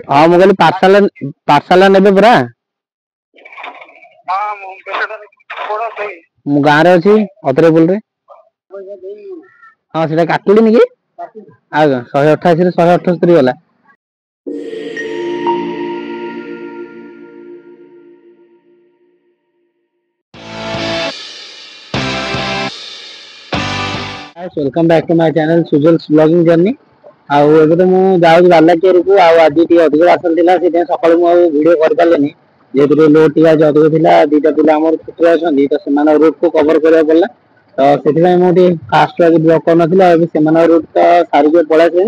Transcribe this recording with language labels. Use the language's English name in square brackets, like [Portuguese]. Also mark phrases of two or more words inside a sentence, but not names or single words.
[Odia] हाँ ମୁଁ କହିଲି ପାର୍ସଲ ନେବେ ପରା। ମୁଁ ଗାଁରେ ଅଛି ଅତରେପୁଲରେ। ହଁ ସେଟା କାଟିଲିନି କି? ଆଜ୍ଞା 188 ରୁ 178 ଗଲା। [English] Welcome back to my channel Sujal's blogging journey. [Odia] ଆଉ ଏବେ ତ ମୁଁ ଯାଉଛି ବାଲାଚରକୁ ଆଉ ଆଜି ଟିକେ ଅଧିକ ବାସଲ ଥିଲା ସେଥିପାଇଁ ସକାଳୁ ମୁଁ ଆଉ ଭିଡିଓ କରିପାରିଲିନି ଯେହେତୁ ଲୋଡ ଟିକେ ଆଜି ଅଧିକ ଥିଲା। ଦିଟା ପିଲା ଆମର ଛୁଟିରେ ଅଛନ୍ତି ତ ସେମାନଙ୍କ ରୁଟ କୁ କଭର କରିବାକୁ ପଡିଲା ତ ସେଥିପାଇଁ ମୁଁ ଟିକେ ଫାଷ୍ଟ ଆଜି ବ୍ଲଗ କରିନଥିଲି ଆଉ ଏବେ ସେମାନଙ୍କ ରୁଟ ତ ସାରିକି ପଳେଇ ଆସିଲିଣି।